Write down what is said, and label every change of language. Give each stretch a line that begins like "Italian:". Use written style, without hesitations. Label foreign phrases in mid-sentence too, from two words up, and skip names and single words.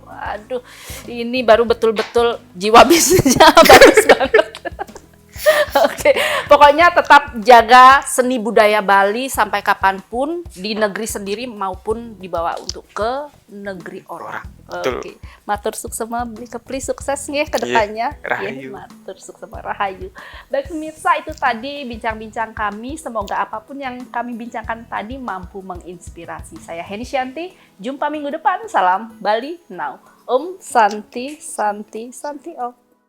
Indonesian: Aduh, ini baru betul-betul jiwa bisnisnya bagus banget. Oke, pokoknya tetap jaga seni budaya Bali sampai kapanpun di negeri sendiri maupun dibawa untuk ke negeri orang. Betul. Oke,
Balinese: matur suksema
Indonesian: Beli Keplis sukses nih ke depannya. Rahayu.
Balinese: Matur suksema rahayu.
Indonesian: Baik pemirsa, itu tadi bincang-bincang kami. Semoga apapun yang kami bincangkan tadi mampu menginspirasi. Saya Heni Shanti, jumpa minggu depan. Salam Bali Now.
Sanskrit: ॐ शान्ति शान्ति शान्ति ॐ.